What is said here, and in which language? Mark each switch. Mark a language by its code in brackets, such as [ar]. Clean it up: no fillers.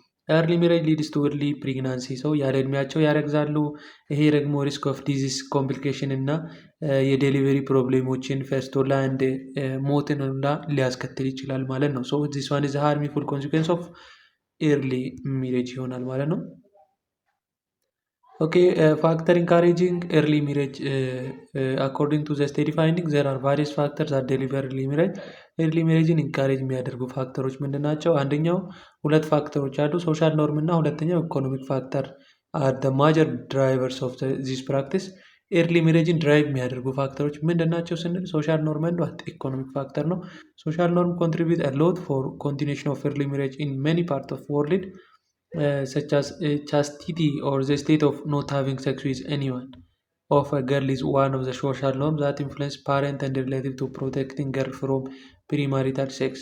[en] ኤርሊ ሜሬጅ ሊድስ ቱ ኤርሊ ፕሬግናንሲ ሰው [am] ያለ እድሜያቸው ያረግዛሉ። [en] ይሄ ደግሞ ሪስክ ኦፍ ዲዚዝ ኮምፕሊኬሽን እና የዴሊቨሪ ፕሮብሌሞችን ፌስቶላ እንደ ሞትን ሁላ [am] ሊያስከትል ይችላል ማለት ነው። [en] ሶ ዚስ ዋን ኢዝ ሃርምፉል ኮንሲኩዌንስ ኦፍ ኤርሊ ሜሬጅ ይሆናል ማለት ነው። Okay, factor encouraging early marriage. According to the study findings, there are various factors that deliver early marriage. [am] ኤርሊ ሜሬጅን ኢንካሬጅ የሚያደርጉ ፋክተሮች ምንድን ናቸው? አንደኛው ሁለት ፋክተሮች አሉ፣ [en] ሶሻል ኖርም እና ሁለተኛው ኢኮኖሚክ ፋክተር አር ደ ማጀር ድራይቨርስ ኦፍ ዚስ ፕራክቲስ። [am] ኤርሊ ሜሬጅን ድራይቭ የሚያደርጉ ፋክተሮች ምንድን ናቸው ስንል ሶሻል ኖርም አንዱ ኢኮኖሚክ ፋክተር ነው። [en] ሶሻል ኖርም ኮንትሪቢዩት አ ሎት ፎር ኮንቲኒዌሽን ኦፍ ኤርሊ ሜሬጅ ኢን ሜኒ ፓርት ኦፍ ወርልድ such as chastity or the state of not having sex with anyone of a girl is one of the social norms that influence parent and relative to protecting girl from premarital sex.